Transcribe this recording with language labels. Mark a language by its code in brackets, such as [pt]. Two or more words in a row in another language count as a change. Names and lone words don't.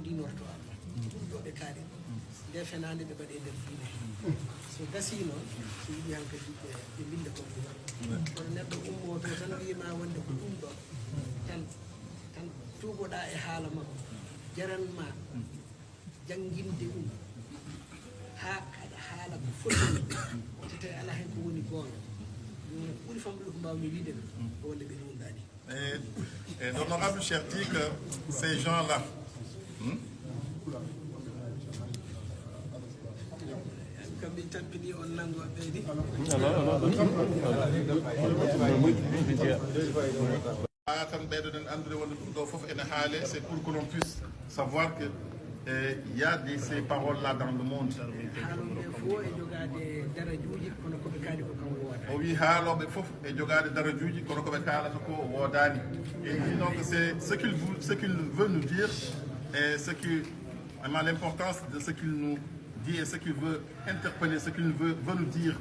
[ff] dinorto Allah ɗum ɗo ɓe kaari nde fenade ɓe mbaɗe nder diine so gasi noon so yiɗi hankadi ɓe mbinde ko kono neɗɗo ummo to tan wima wonde ko ɗum ɗo tan tuugoɗa e haala makko jaranma janginde ɗum ha kaɗa haala ko foti so tawi ala hen ko woni gonga ɓuuri famɗude ko mbawmi wiide ko wonde ɓe wunɗani. [fr] Et l'honorable cher dit que ces gens-là [ff] kamɓe tampini on nango ɓeydi [fr] c'est pour que l'on puisse savoir que il y a ces paroles-là dans le monde. Oui, et donc c'est ce qu'il veut nous dire et l'importance de ce qu'il nous dit et ce qu'il veut interpeller, ce qu'il veut nous dire.